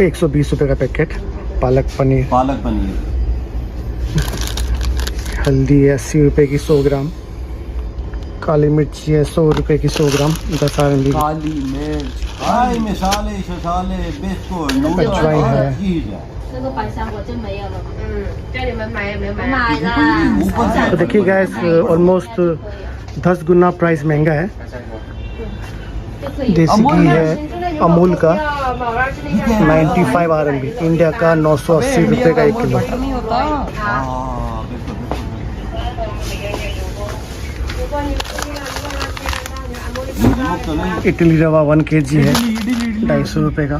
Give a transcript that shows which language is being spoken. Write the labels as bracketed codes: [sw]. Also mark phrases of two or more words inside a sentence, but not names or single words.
[hi] 120 रुपये का पैकेट। पालक पनीर, हल्दी है 80 रुपये की 100 ग्राम। काली मिर्ची है 100 रुपये की 100 ग्राम, 10 RMB। काली मिर्च, मसाले बिस्कुट, अजवाइन है। [zh] 那个白香我就没有了。叫你们买有没有买？买了。 [hi] तो देखिए गाइस, ऑलमोस्ट 10 गुना प्राइस महंगा है। देसी घी है अमूल का 95 RMB, इंडिया का 980 रुपये का 1 किलो। नहीं होता। इडली रवा 1 kg है, 250 रुपये का।